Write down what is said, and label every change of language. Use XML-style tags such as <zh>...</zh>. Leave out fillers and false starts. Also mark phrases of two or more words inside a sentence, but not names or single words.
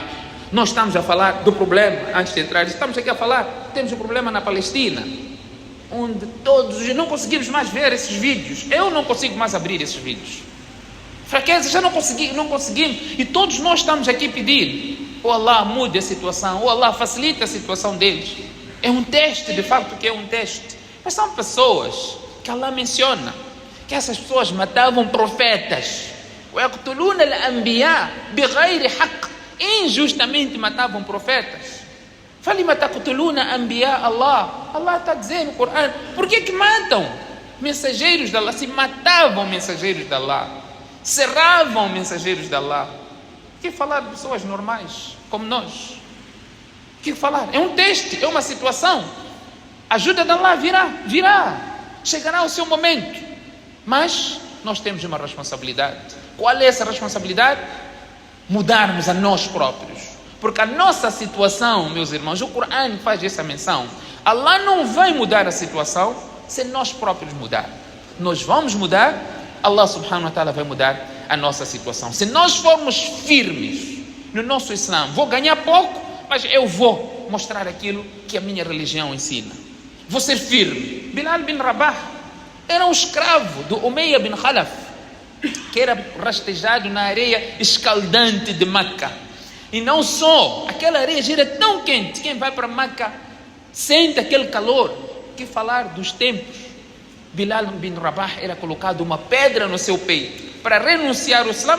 <pt>Nós estamos a falar do problema, antes de entrar, estamos aqui a falar, temos um problema na Palestina, onde todos, não conseguimos mais ver esses vídeos, eu não consigo mais abrir esses vídeos, fraqueza, já não conseguimos, e todos nós estamos aqui a pedir, oh Allah mude a situação, oh Allah facilita a situação deles. É um teste, de facto que é um teste, mas são pessoas que Allah menciona, que essas pessoas matavam profetas,</pt> <ar>وَيَقْتُلُونَ الْأَنْبِيَاءَ بِغَيْرِ حَقٍّ,</ar> <pt>injustamente matavam profetas.</pt> <ar>فَلِمَ تَقْتُلُونَ أَنْبِيَاءَ Allah.</ar> <pt>Allah está dizendo no Corão, por que matam mensageiros de Allah? Se matavam mensageiros de Allah, cerravam mensageiros de Allah, que falar de pessoas normais como nós? Que falar? É um teste, é uma situação. A ajuda de Allah virá, chegará o seu momento, mas nós temos uma responsabilidade. Qual é essa responsabilidade? Mudarmos a nós próprios, porque a nossa situação, meus irmãos, o Corão faz essa menção, Allah não vai mudar a situação se nós próprios mudar. Nós vamos mudar,</pt> <ar>الله سبحانه وتعالى</ar> <pt>vai mudar a nossa situação. Se nós formos firmes no nosso Islã, vou ganhar pouco, mas eu vou mostrar aquilo que a minha religião ensina. Vou ser firme. Bilal bin Rabah era um escravo do Umayya bin Khalaf, que era rastejado na areia escaldante de Meca. E não só, aquela areia já era tão quente, quem vai para Meca sente aquele calor. Que falar dos tempos, Bilal bin Rabah era colocado uma pedra no seu peito para renunciar ao Islã.</pt>